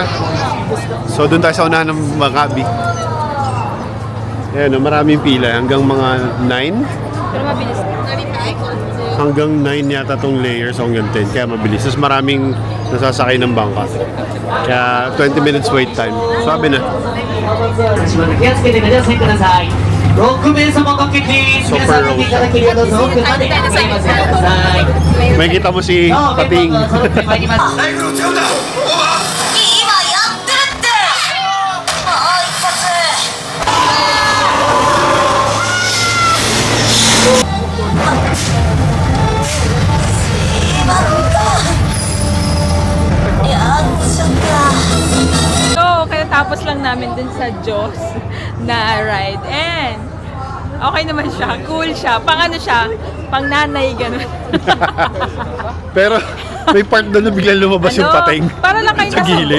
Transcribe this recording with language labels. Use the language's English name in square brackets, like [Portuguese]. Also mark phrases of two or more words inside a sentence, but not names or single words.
[Filipino] So, doon tayo sa unahan ng Maccabi. Ayan, maraming pila. Hanggang mga 9. Pero mabilis. Hanggang 9 yata tong layers o hanggang 10. Kaya mabilis. Tapos maraming nasasakay ng bangka. Kaya 20 [English] minutes wait time. [Filipino] Sabi na. [Japanese] 気をつけてくださいください。6名様かけて皆さん見ていただければどうぞ奥までお願いしますください。 [Filipino] May kita mo si [Japanese] どうも [Filipino] Pating. [Japanese] 揃ってまいります。ライフルを使うんだオーバ今やってるってもう一発やっちゃった [Filipino] So, kaya tapos lang namin dun sa Jaws na ride. And, okay naman siya. Cool siya. Pang ano siya? Pang nanay, ganun. Pero may part doon na biglang lumabas yung pating. Para lang kayo sa gilid.